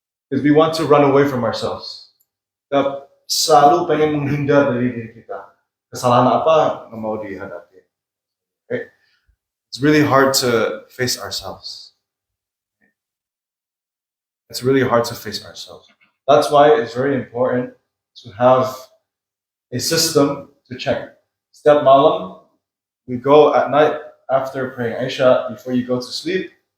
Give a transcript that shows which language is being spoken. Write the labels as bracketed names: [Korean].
[English] Because we want to run away from ourselves. [Indonesian] Kita selalu pengen menghindar dari diri kita. Kesalahan apa nggak mau dihadapi. [English] Okay? It's really hard to face ourselves. It's really hard to face ourselves. That's why it's very important to have a system to check. [Indonesian] Setiap malam, [English] we go at night after praying Isha, before you go to sleep.